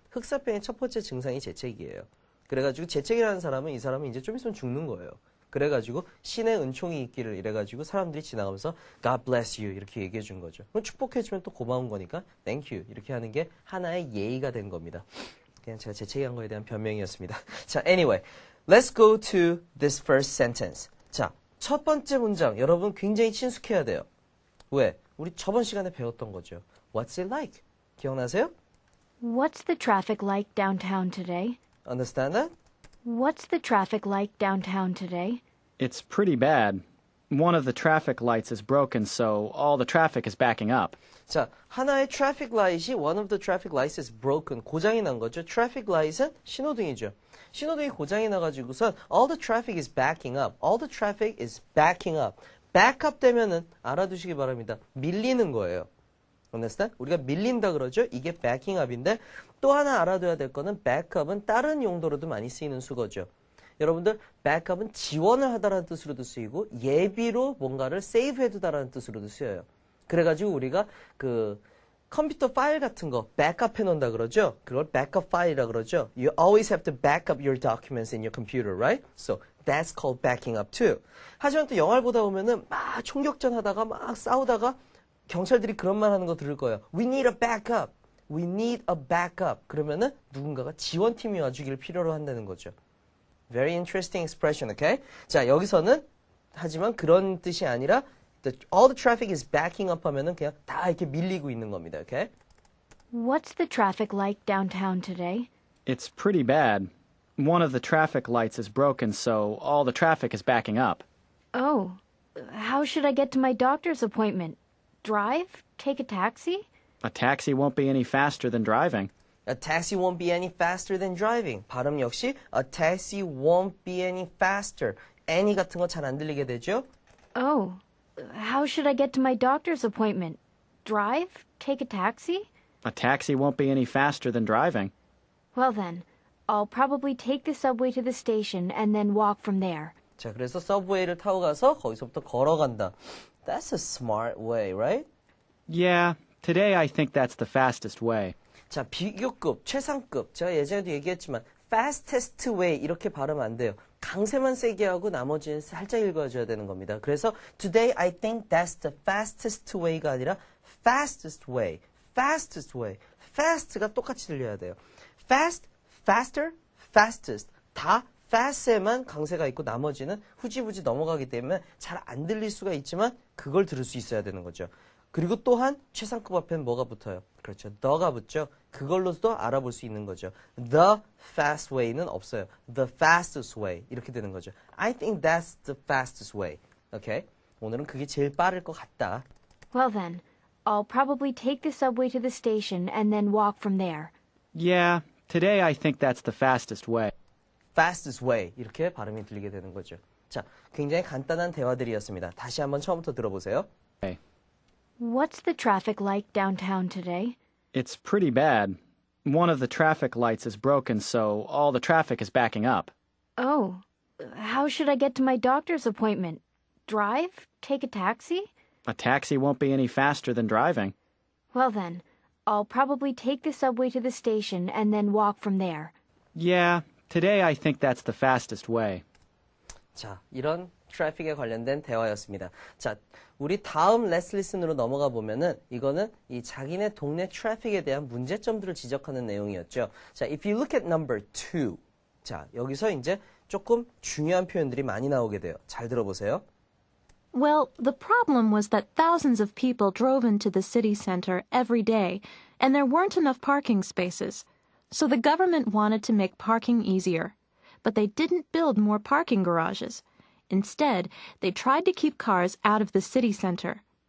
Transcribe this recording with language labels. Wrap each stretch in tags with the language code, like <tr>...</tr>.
<ko>흑사병의 첫 번째 증상이 재채기예요. 그래가지고 재채기라는 사람은 이 사람은 이제 좀 있으면 죽는 거예요. 그래가지고 신의 은총이 있기를 이래가지고 사람들이 지나가면서</ko> <en>God bless you</en> <ko>이렇게 얘기해 준 거죠. 그럼 축복해주면 또 고마운 거니까</ko> <en>thank you</en> <ko>이렇게 하는 게 하나의 예의가 된 겁니다. 그냥 제가 재채기한 거에 대한 변명이었습니다.</ko> <en>자, anyway, let's go to this first sentence.</en> <ko>자, 첫 번째 문장 여러분 굉장히 친숙해야 돼요. 왜? 우리 저번 시간에 배웠던 거죠.</ko> <en>What's it like?</en> <ko>기억나세요?</ko> <en>What's the traffic like downtown today? Understand that? What's the traffic like downtown today? It's pretty bad. One of the traffic lights is broken, so all the traffic is backing up. 자, 하나의 traffic light이 one of the traffic lights is broken.</en> <ko>고장이 난 거죠. traffic light은 신호등이죠. 신호등이 고장이 나가지고선</ko> <en>all the traffic is backing up. all the traffic is backing up.</en> <ko>back up 되면은 알아두시기 바랍니다. 밀리는 거예요.</ko> <en>understand?</en> <ko>우리가 밀린다 그러죠. 이게 backing up인데 또 하나 알아둬야 될 거는 backup은 다른 용도로도 많이 쓰이는 수거죠. 여러분들 backup은 지원을 하다라는 뜻으로도 쓰이고 예비로 뭔가를 save 해두다라는 뜻으로도 쓰여요. 그래가지고 우리가 그 컴퓨터 파일 같은 거 백업 해놓는다 그러죠. 그걸 백업 파일이라 그러죠.</ko> <en>You always have to back up your documents in your computer, right? So that's called backing up too.</en> <ko>하지만 또 영화를 보다 보면은 막 총격전 하다가 막 싸우다가 경찰들이 그런 말 하는 거 들을 거예요.</ko> <en>We need a backup. We need a backup.</en> <ko>그러면은 누군가가 지원팀이 와주기를 필요로 한다는 거죠.</ko> <en>Very interesting expression, okay?</en> <ko>자, 여기서는 하지만 그런 뜻이 아니라</ko> <en>all the traffic is backing up</en> <ko>하면은 그냥 다 이렇게 밀리고 있는 겁니다.</ko> <en>Okay? What's the traffic like downtown today? It's pretty bad. One of the traffic lights is broken, so all the traffic is backing up. Oh, how should I get to my doctor's appointment? Drive? Take a taxi? A taxi won't be any faster than driving. A taxi won't be any faster than driving.</en> <ko>발음 역시</ko> <en>a taxi won't be any faster.</en> <ko>any 같은 거 잘 안 들리게 되죠?</ko> <en>Oh, how should I get to my doctor's appointment? Drive? Take a taxi? A taxi won't be any faster than driving. Well then, I'll probably take the subway to the station and then walk from there.</en> <ko>자, 그래서 서브웨이를 타고 가서 거기서부터 걸어간다.</ko> <en>That's a smart way, right? Yeah, today I think that's the fastest way.</en> <ko>자, 비교급, 최상급. 제가 예전에도 얘기했지만</ko> <en>fastest way</en> <ko>이렇게 발음 안 돼요. 강세만 세게 하고 나머지는 살짝 읽어줘야 되는 겁니다. 그래서</ko> <en>today I think that's the fastest way가 아니라 fastest way. fastest way.</en> <ko>fast가 똑같이 들려야 돼요.</ko> <en>fast, faster, fastest.</en> <ko>다 fast에만 강세가 있고 나머지는 후지부지 넘어가기 때문에 잘 안 들릴 수가 있지만 그걸 들을 수 있어야 되는 거죠. 그리고 또한 최상급 앞에는 뭐가 붙어요? 그렇죠. the가 붙죠. 그걸로도 알아볼 수 있는 거죠.</ko> <en>The fast way는</en> <ko>없어요.</ko> <en>The fastest way 이렇게 되는 거죠. I think that's the fastest way. Okay?</en> <ko>오늘은 그게 제일 빠를 것 같다.</ko> <en>Well then, I'll probably take the subway to the station and then walk from there. Yeah, today I think that's the fastest way. fastest way</en> <ko>이렇게 발음이 들리게 되는 거죠. 자, 굉장히 간단한 대화들이었습니다. 다시 한번 처음부터 들어보세요.</ko> <en>Okay. What's the traffic like downtown today? It's pretty bad. One of the traffic lights is broken, so all the traffic is backing up. Oh, how should I get to my doctor's appointment? Drive? Take a taxi? A taxi won't be any faster than driving. Well then, I'll probably take the subway to the station and then walk from there. Yeah, today I think that's the fastest way.</en> <ko>자, 이런 트래픽에 관련된 대화였습니다. 자, 우리 다음 Let's Listen으로 넘어가 보면은 이거는 이 자기네 동네 트래픽에 대한 문제점들을 지적하는 내용이었죠.</ko> <en>자, if you look at number 2.</en> <ko>자, 여기서 이제 조금 중요한 표현들이 많이 나오게 돼요. 잘 들어보세요.</ko> <en>Well, the problem was that thousands of people drove into the city center every day, and there weren't enough parking spaces. So the government wanted to make parking easier. But they didn't build more parking garages. Instead, they tried to keep cars out of the city center.</en>